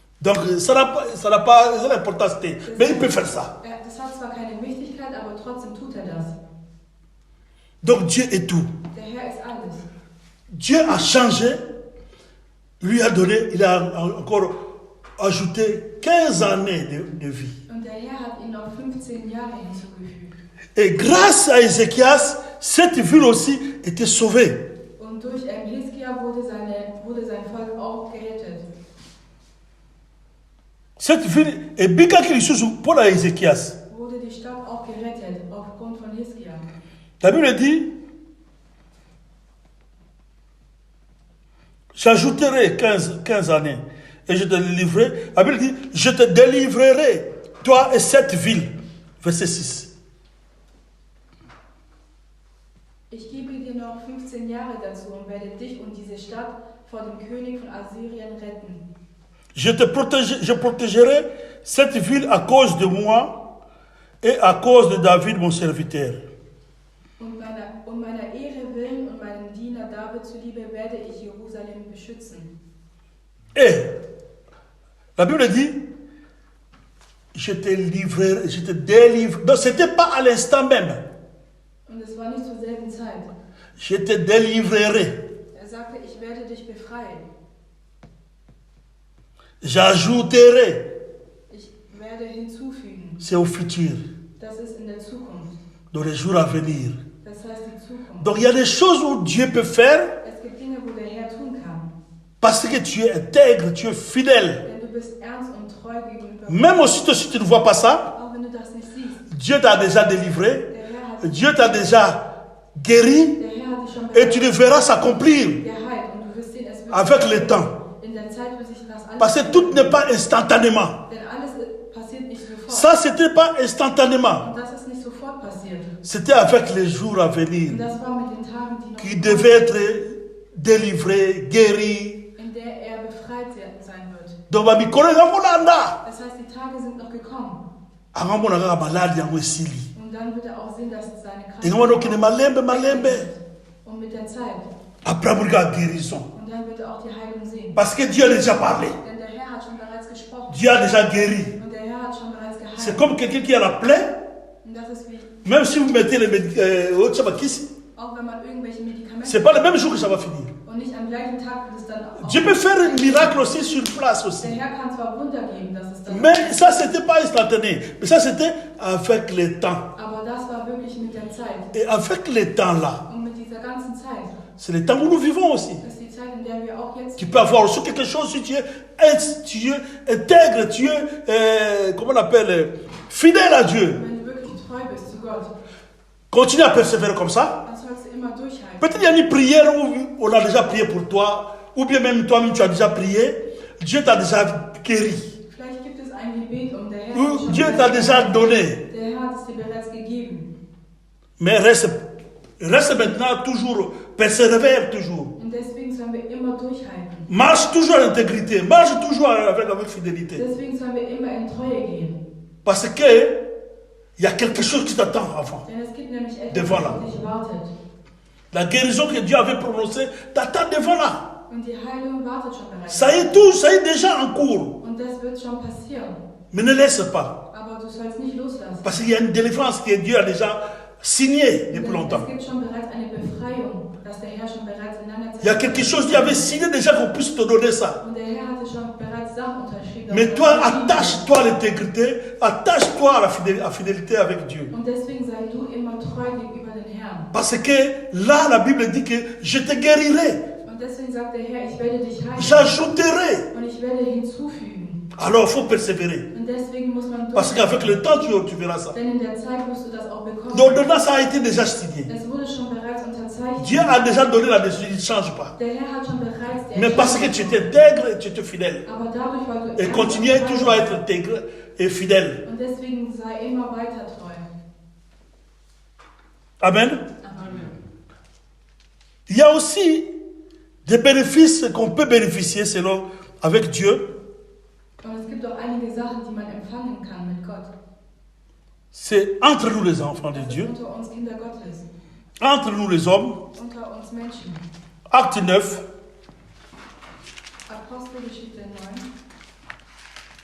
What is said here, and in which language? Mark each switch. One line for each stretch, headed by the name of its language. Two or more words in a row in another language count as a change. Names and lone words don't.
French: Donc ça n'a pas l'importance, mais il peut faire ça.
German: Das hat zwar keine Wichtigkeit, aber trotzdem tut das.
French: Donc Dieu est tout.
German: Der Herr ist alles.
French: Dieu a changé, lui a donné, il a encore ajouté 15 années de vie.
German: Und der Herr hat ihm noch 15 Jahre hinzugefügt.
French: Et grâce à Ézéchias, cette ville aussi était sauvée.
German: Und durch Hiskia wurde sein Volk auch gerettet.
French: Cette ville, et Bika qui est pour Ézéchias.
German: Wurde die Stadt auch gerettet aufgrund von Hiskia.
French: La Bible dit, j'ajouterai 15 années et je te délivrerai. La Bible dit, je te délivrerai, toi et cette ville. Verset 6.
German: Ich gebe dir noch 15 Jahre dazu und werde dich und diese Stadt vor dem König von Assyrien retten.
French: Je protégerai cette ville à cause de moi et à cause de David, mon serviteur.
German: Und meiner Ehre willen und meinem Diener David zuliebe werde ich Jerusalem beschützen.
French: Et la Bible dit, je te livrerai, je te délivre. Donc ce n'était pas à l'instant même.
German: Und es war nicht zur selben Zeit.
French: Je te délivrerai.
German: Sagte, ich werde dich befreien.
French: J'ajouterai.
German: Ich werde hinzufügen.
French: C'est au futur.
German: Das ist in der Zukunft.
French: Dans les jours à venir.
German: Das heißt die Zukunft.
French: Donc il y a des choses où Dieu peut faire.
German: Es gibt Dinge, wo der Herr tun kann.
French: Parce que tu es intègre, tu es fidèle.
German: Denn du bist ernst und treu gegenüber.
French: Même aussi si tu ne vois pas ça,
German: Auch wenn du das nicht siehst.
French: Dieu t'a déjà délivré.
German: Der Herr hat
French: Dieu t'a déjà guéri.
German: Der Herr hat dich schon
French: Et tu le verras s'accomplir
German: geheilt und du wirst sehen, es wird
French: avec le temps.
German: in der Zeit wird sich das alles
French: Parce que tout n'est pas instantanément.
German: denn alles passiert nicht sofort.
French: Ça, c'était pas instantanément.
German: Und das ist nicht sofort passiert.
French: C'était avec les jours à
German: Und
French: venir
German: das war mit den Tagen, die noch
French: qui devaient être délivrés, guéris.
German: in der er befreit sein wird.
French: Donc,
German: Das heißt, die Tage sind noch gekommen. Und dann wird er auch sehen, dass seine Krankheit und mit der Zeit.
French: Après, guérison.
German: Und dann wird er auch die Heilung sehen.
French: Parce que Dieu a déjà parlé.
German: Denn der Herr hat schon bereits gesprochen.
French: Dieu a déjà guéri.
German: Und der Herr hat schon bereits geheilt.
French: C'est comme quelqu'un qui a la plaie.
German: Und das ist wie,
French: Même si vous mettez les médicaments,
German: auch wenn man irgendwelche Medikamente
French: c'est pas le même jour que ça va finir.
German: und nicht am gleichen Tag wird es dann auch.
French: Dieu peut faire un miracle aussi sur place aussi.
German: Der Herr kann zwar Wunder geben, dass es dann
French: Mais ça, c'était pas instantané. Mais ça, c'était avec le temps.
German: aber das war wirklich mit der Zeit.
French: Et avec le temps-là,
German: Und mit dieser ganzen Zeit,
French: c'est le temps où nous vivons aussi.
German: das ist die Zeit, in der wir auch jetzt
French: Tu peux avoir aussi quelque chose si tu es intègre, tu es, comment on appelle, fidèle à Dieu.
German: wenn du wirklich treu bist zu Gott,
French: Continue à persévérer comme ça.
German: dann sollst du immer durchhalten.
French: Peut-être il y a une prière où on a déjà prié pour toi, ou bien même toi-même tu as déjà prié. Dieu t'a déjà guéri.
German: Vielleicht gibt es ein Gebet und der Herr hat
French: Ou
German: es schon
French: Dieu
German: bereits
French: t'a déjà
German: gegeben.
French: donné.
German: Der Herr hat es dir bereits gegeben.
French: Mais reste maintenant toujours, persévère toujours.
German: Und deswegen sollen wir immer durchhalten.
French: Marche toujours en intégrité, marche toujours avec fidélité.
German: Deswegen sollen wir immer in Treue gehen.
French: Parce que il y a quelque chose qui t'attend avant.
German: Denn es gibt nämlich etwas,
French: Devant là.
German: das auf dich wartet.
French: La guérison que Dieu avait prononcée t'attend devant là.
German: Und die Heilung wartet schon bereits.
French: Ça y est tout, ça y est déjà en cours.
German: Und das wird schon passieren.
French: Mais ne laisse pas.
German: Aber du sollst nicht loslassen.
French: Parce qu'il y a une délivrance que Dieu a déjà signée depuis
German: Denn
French: longtemps.
German: es gibt schon bereits eine Befreiung, dass der Herr schon bereits in einer Zeit.
French: Il y a quelque chose qui avait signé déjà qu'on puisse te donner ça.
German: Und der Herr hatte schon bereits Sachen unterschrieben.
French: Mais toi, attache-toi à l'intégrité, attache-toi à la fidélité avec Dieu.
German: Und deswegen sei du immer treu gegenüber den Herrn.
French: Parce que là, la Bible dit que je te guérirai,
German: Und deswegen sagt der Herr, ich werde dich heilen.
French: j'ajouterai.
German: Und ich werde hinzufügen.
French: Alors, il faut persévérer.
German: Und deswegen muss man
French: Parce
German: durch.
French: qu'avec le temps, tu verras ça.
German: Denn in der Zeit wirst du das auch bekommen.
French: L'ordonnance a été déjà signée.
German: Es wurde schon bereits unterzeichnet.
French: Dieu a déjà donné la décision, il ne change pas.
German: Der Herr hat schon bereits die
French: Mais parce que tu étais intègre et tu étais fidèle.
German: Aber dadurch, weil du
French: Et continue toujours à être intègre et fidèle.
German: Und deswegen sei immer weiter treu.
French: Amen.
German: Amen.
French: Il y a aussi des bénéfices qu'on peut bénéficier selon avec Dieu.
German: Und es gibt auch einige Sachen, die man empfangen kann mit Gott.
French: C'est entre nous les enfants de
German: Das ist
French: Dieu,
German: unter uns Kinder Gottes.
French: entre nous les hommes.
German: Unter uns Menschen.
French: Acte 9,
German: Apostelgeschichte 9.